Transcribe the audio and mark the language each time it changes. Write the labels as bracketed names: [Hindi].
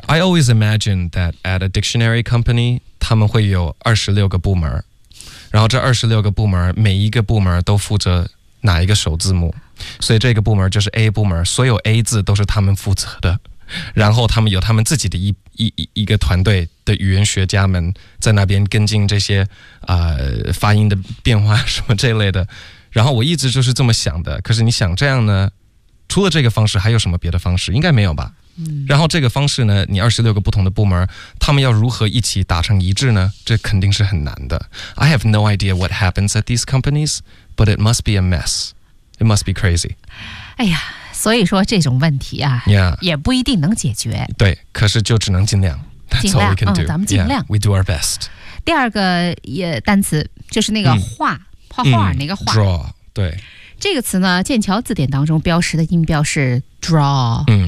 [Chinese] I always imagine that at a dictionary company 他们会有26个部门，然后这26个部门每一个部门都负责哪一个首字母，所以这个部门就是 A 部门，所有 A 字都是他们负责的，然后他们有他们自己的一个团队的语言学家们在那边跟进这些发音的变化什么这类的，然后我一直就是这么想的。可是你想这样呢，除了这个方式还有什么别的方式？应该没有吧。然后这个方式呢，你26个不同的部门，他们要如何一起达成一致呢？这肯定是很难的。 [English] I have no idea what happens at these companies, but it must be a mess. It must be crazy. [Chinese] 哎呀，所以说这种问题啊、 yeah. 也不一定能解决。对，可是就只能尽量。 That's all we can do. 咱们尽量。 [English] Yeah, we do our best. [Chinese] 第二个单词就是那个画、画画那个画。 [English] Draw, 对。 [Chinese] 这个词呢，剑桥字典当中标识的音标是 draw。